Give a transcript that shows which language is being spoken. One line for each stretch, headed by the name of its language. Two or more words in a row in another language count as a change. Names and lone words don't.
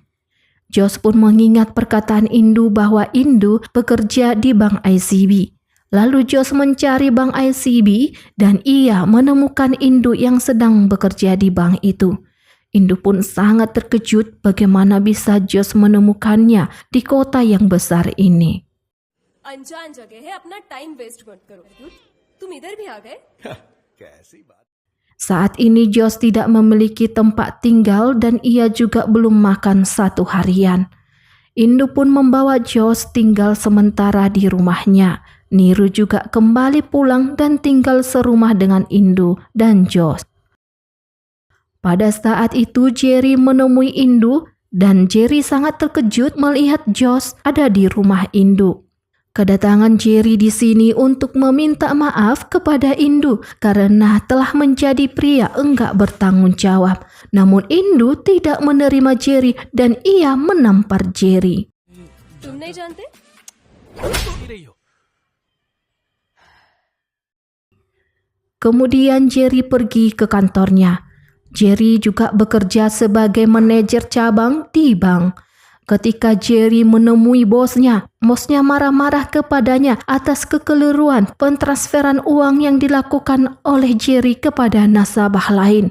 Indonesian: Jos pun mengingat perkataan Indu bahwa Indu bekerja di Bank ICB. Lalu Jos mencari Bank ICB dan ia menemukan Indu yang sedang bekerja di bank itu. Indu pun sangat terkejut bagaimana bisa Jos menemukannya di kota yang besar ini.
Hindi: अनजान जगह है, अपना
English: time waste
Hindi: मत करो। तुम इधर भी आ गए? कैसी बात?
Indonesian: Saat ini Jos tidak memiliki tempat tinggal dan ia juga belum makan 1 harian. Indu pun membawa Jos tinggal sementara di rumahnya. Niru juga kembali pulang dan tinggal serumah dengan Indu dan Jos. Pada saat itu Jerry menemui Indu dan Jerry sangat terkejut melihat Jos ada di rumah Indu. Kedatangan Jerry di sini untuk meminta maaf kepada Indu karena telah menjadi pria enggak bertanggung jawab. Namun Indu tidak menerima Jerry dan ia menampar Jerry.
Hindi: तुम नहीं जानते?
Indonesian: Kemudian Jerry pergi ke kantornya. Jerry juga bekerja sebagai manajer cabang di bank. Ketika Jerry menemui bosnya marah-marah kepadanya atas kekeliruan pentransferan uang yang dilakukan oleh Jerry kepada nasabah lain.